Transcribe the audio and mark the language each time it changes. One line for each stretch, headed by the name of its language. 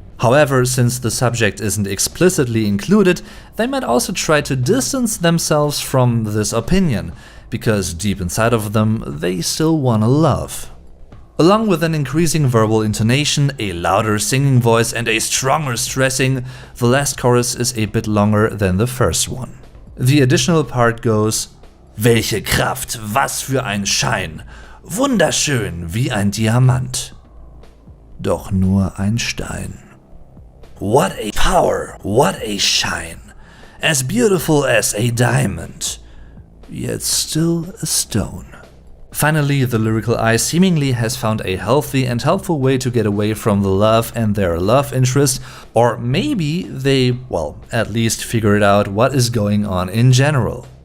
English: However, since the subject isn't explicitly included, they might also try to distance themselves from this opinion, because deep inside of them, they still wanna love. Along with an increasing verbal intonation, a louder singing voice and a stronger stressing, the last chorus is a bit longer than the first one. The additional part goes:
German: Welche Kraft, was für ein Schein, wunderschön wie ein Diamant, doch nur ein Stein.
English: What a power, what a shine, as beautiful as a diamond, yet still a stone. Finally, the lyrical eye seemingly has found a healthy and helpful way to get away from the love and their love interest, or maybe they, well, at least figured out what is going on in general.